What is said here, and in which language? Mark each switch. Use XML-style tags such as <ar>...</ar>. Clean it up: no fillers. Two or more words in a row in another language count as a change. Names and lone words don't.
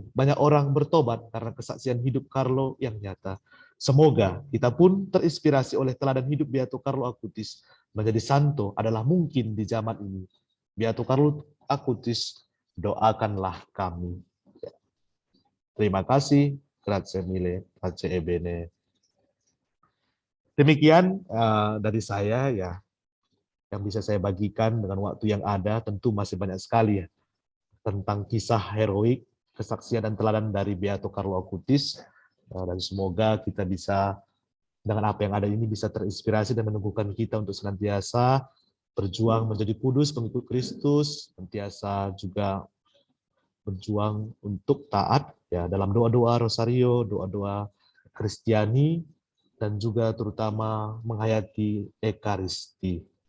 <id>Banyak orang bertobat karena kesaksian hidup Carlo yang nyata. Semoga kita pun terinspirasi oleh teladan hidup Beato Carlo Acutis. Menjadi santo adalah mungkin di zaman ini. Beato Carlo Acutis, doakanlah kami. Terima kasih.</id> <it>Grazie mille. Pace e bene.</it> <id>Demikian dari saya ya, yang bisa saya bagikan dengan waktu yang ada. Tentu masih banyak sekali ya tentang kisah heroik, kesaksian dan teladan dari Beato Carlo Acutis, dan semoga kita bisa dengan apa yang ada ini bisa terinspirasi dan meneguhkan kita untuk senantiasa berjuang menjadi kudus pengikut Kristus, senantiasa juga berjuang untuk taat ya dalam doa-doa rosario, doa-doa Kristiani, dan juga terutama menghayati Ekaristi.</id>